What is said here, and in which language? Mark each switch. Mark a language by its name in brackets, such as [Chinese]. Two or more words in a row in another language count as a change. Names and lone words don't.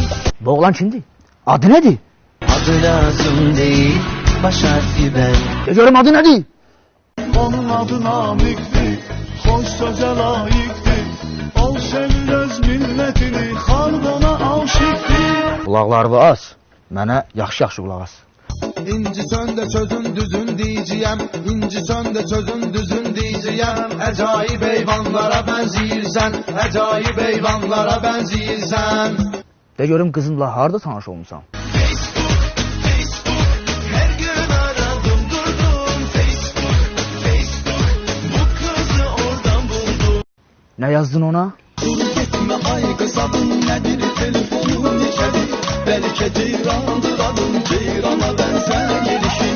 [Turkish] Bu oğlan kimdi? Adı nedir? Adı lazım değil, baş harfi ben. Görüm adı nedir? Onun adı Namik'ti, hoş söze layıktı. Ol sevmez milletini, halk ona aşıktı. [Azerbaijani] Qulaqlarını as. Mənə yaxşı-yaxşı qulaq as. İnci söndə sözün düzün deyəcəyəm, İnci söndə sözün düzün deyəcəyəm. Əcayib heyvanlara bənzəyirsən, əcayib heyvanlara bənzəyirsən. De görüm qızınla harda tanış olmusan? [Turkish] Her gün aradım durdum, Facebook, bu kızı oradan buldum. [Azerbaijani] Nə yazdın ona? [Turkish] Dur gitme ay kız adın nedir, [Azerbaijani] telefonun neçədir? [Turkish] Belki ceyrandır adın, ceyrana benzer gelişin.